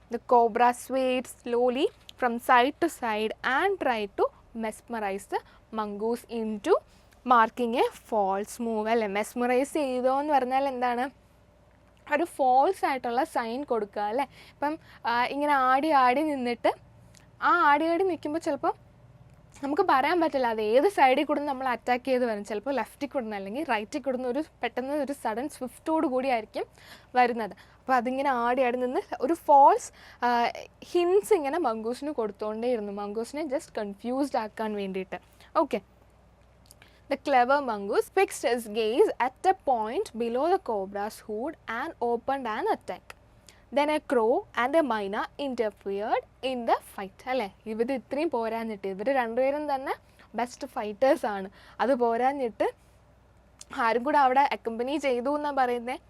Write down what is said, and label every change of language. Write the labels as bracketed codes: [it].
[en] The cobra swayed slowly from side to side and tried to mesmerize the mongoose into marking a false move. [ml] അല്ലേ, mesmerise ചെയ്തോ എന്ന് പറഞ്ഞാൽ എന്താണ്? ഒരു false ആയിട്ടുള്ള സൈൻ കൊടുക്കുക അല്ലേ. ഇപ്പം ഇങ്ങനെ ആടി നിന്നിട്ട് ആ ആടി നിൽക്കുമ്പോൾ ചിലപ്പോൾ നമുക്ക് പറയാൻ പറ്റില്ല അത് ഏത് സൈഡിൽ കൂടെ നമ്മൾ അറ്റാക്ക് ചെയ്ത് വരും. ചിലപ്പോൾ ലെഫ്റ്റിൽ കൂടുന്ന അല്ലെങ്കിൽ റൈറ്റിൽ കൂടുന്ന പെട്ടെന്ന് ഒരു സഡൻ സ്വിഫ്റ്റോട് കൂടി ആയിരിക്കും വരുന്നത്. അപ്പോൾ അതിങ്ങനെ ആടി നിന്ന് ഒരു ഫോൾസ് ഹിൻസ് ഇങ്ങനെ മംഗൂസിന് കൊടുത്തുകൊണ്ടേയിരുന്നു, മംഗൂസിനെ ജസ്റ്റ് കൺഫ്യൂസ്ഡ് ആക്കാൻ വേണ്ടിയിട്ട്. Okay. [en] The clever mongoose fixed his gaze at a point below the cobra's hood and opened an attack. Then a crow and a myna interfered in the fight. [ml] അല്ലേ, ഇവർ ഇത്രയും പോരാഞ്ഞിട്ട്, ഇവർ രണ്ടുപേരും തന്നെ ബെസ്റ്റ് ഫൈറ്റേഴ്സാണ്. അത് പോരാഞ്ഞിട്ട് ആരും കൂടെ അവിടെ അക്കമ്പനി ചെയ്തു എന്നാണ് പറയുന്നത്.